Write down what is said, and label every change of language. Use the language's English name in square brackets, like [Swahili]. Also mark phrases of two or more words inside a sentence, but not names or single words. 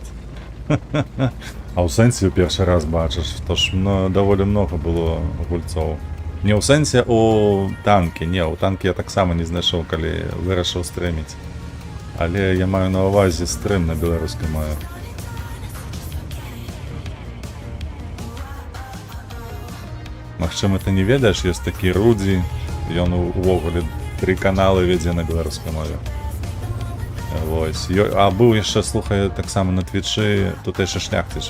[Ukrainian] А у Сенсі перший раз бачиш, тож доволі много було гульцов. Не у Сенсі, а у танки. Ні, у танки я так само не знайшов, коли вирішив стримити. Але я маю на увазі стрим на білоруській мові. [Belarusian] Магчыма, ты не ведаеш, ёсць такі Рудзі, ён увогуле 3 каналы вядзе на беларускай мове. Вось. А быў яшчэ, слухай, таксама на Твічы тутэйшы Шляхціч.